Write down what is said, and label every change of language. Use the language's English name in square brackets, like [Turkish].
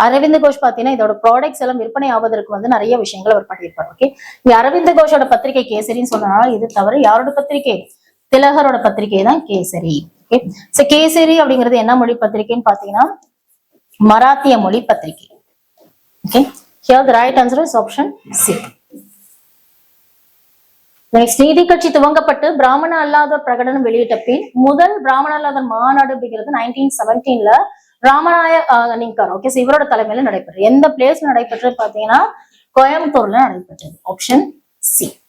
[Tamil] அரவிந்த் கோஷ் பாத்தீங்கன்னா இதோட ப்ராடக்ட்ஸ் எல்லாம் விற்பனை ஆவதற்கு வந்து நிறைய விஷயங்கள் அவர் பண்ணியிருப்பார். ஓகே, இங்க அரவிந்த் கோஷோட பத்திரிகை கேசரின்னு சொன்னனால இது தவிர யாரோட பத்திரிகை? திலகரோட பத்திரிகை தான் கேசரி. ஓகே, சோ கேசரி அப்படிங்கிறது என்ன மொழி பத்திரிகைன்னு பாத்தீங்கன்னா மராத்திய மொழி பத்திரிகை. [English] Okay, here the right answer is option C. [Tamil] Next, நீதி கட்சி துவங்கப்பட்டு பிராமண அல்லாதோர் பிரகடனம் வெளியிட்ட பின் முதல் பிராமண அல்லாதோர் மாநாடு அப்படிங்கிறது 1917 ராமநாய நிங்கர். ஓகே, இவரோட தலைமையில நடைபெற்றது. எந்த பிளேஸ்ல நடைபெற்றது பாத்தீங்கன்னா கோயம்புத்தூர்ல நடைபெற்றது. Option C.